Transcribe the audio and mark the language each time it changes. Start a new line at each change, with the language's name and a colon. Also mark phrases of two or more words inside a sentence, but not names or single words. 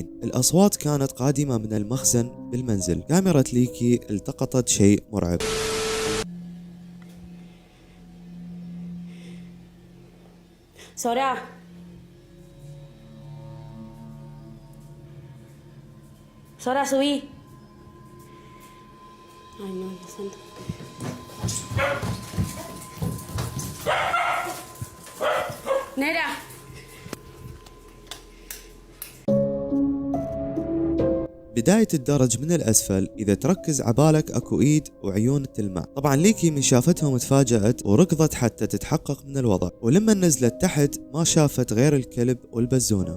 Arabic: الأصوات كانت قادمة من المخزن بالمنزل. كاميرا ليكي التقطت شيء مرعب.
Spanish: Sora. Sora, subí. Ay, no, Dios santo. Nera.
Arabic: بداية الدرج من الأسفل إذا تركز عبالك أكو إيد وعيون تلمع. طبعا ليكي من شافتهم تفاجأت وركضت حتى تتحقق من الوضع، ولما نزلت تحت ما شافت غير الكلب والبزونة.